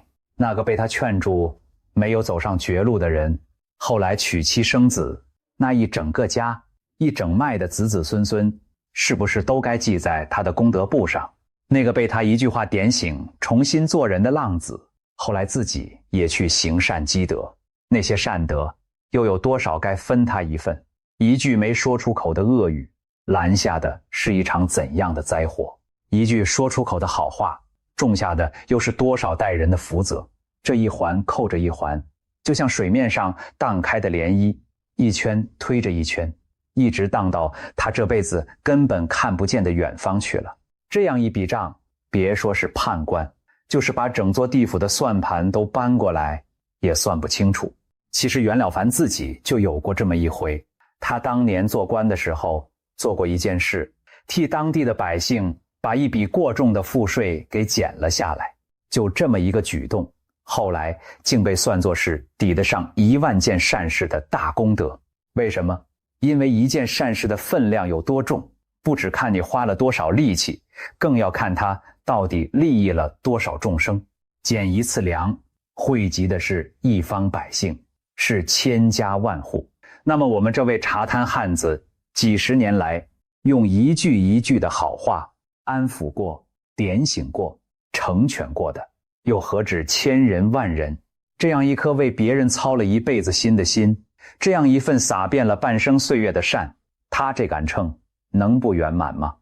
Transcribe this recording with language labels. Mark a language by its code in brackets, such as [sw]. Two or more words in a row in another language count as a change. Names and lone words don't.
[zh] 那個被他勸住沒有走上絕路的人，後來娶妻生子，那一整個家，一整脈的子子孫孫，是不是都該記在他的功德簿上？那個被他一句話點醒重新做人的浪子，後來自己也去行善積德，那些善德又有多少該分他一份？一句沒說出口的惡語，攔下的是一場怎樣的災禍？一句說出口的好話，種下的又是多少代人的福澤？這一環扣着一環，就像水面上盪開的漣漪，一圈推着一圈，一直盪到他這輩子根本看不見的遠方去了。這樣一筆賬，別說是判官，就是把整座地府的算盤都搬過來，也算不清楚。其實袁了凡自己就有過這麼一回，他當年做官的時候做過一件事，替當地的百姓把一筆過重的賦稅給減了下來。就這麼一個舉動，後來竟被算作是抵得上10000件善事的大功德。為什麼？因為一件善事的分量有多重，不只看你花了多少力氣，更要看它到底利益了多少众生。減一次糧，惠及的是一方百姓，是千家萬戶。那麼我們這位茶攤漢子，幾十年來用一句一句的好話安撫過、點醒過、成全過的，又何止千人萬人？這樣一顆為別人操了一輩子心的心，這樣一份灑遍了半生歲月的善，他這杆秤能不圓滿嗎？